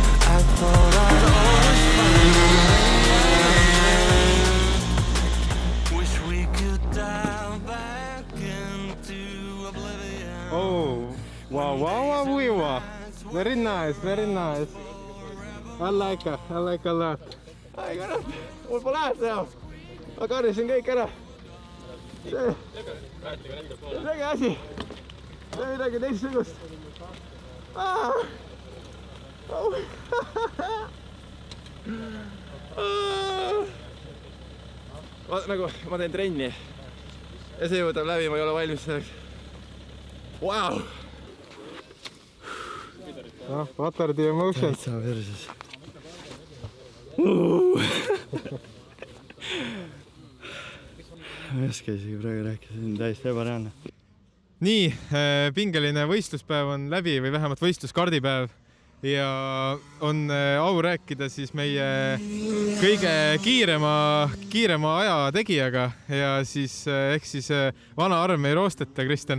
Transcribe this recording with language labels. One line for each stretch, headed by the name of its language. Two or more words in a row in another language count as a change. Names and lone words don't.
English: I thought I'd always find a way. Wish we could dive back into oblivion. Oh, wow. Very nice. I like a lot.
Estonian: Ai kurat, mul pole häält teha. Ma karjusin kõik ära. See äge asi. See on midagi teistsugust. Nagu ma teen trenni ja see võtab läbi, ma ei ole valmis selleks.
English: Wow! What are the emotions?
Estonian: Täitsa versus. Ma ei oska isegi praegu rääkida, see on täiesti ebareaalne. Nii, pingeline võistluspäev on läbi või vähemalt võistluskardipäev ja on au rääkida siis meie kõige kiirema aja tegijaga ja siis ehk siis vana arm ei roosteta, Kristjan.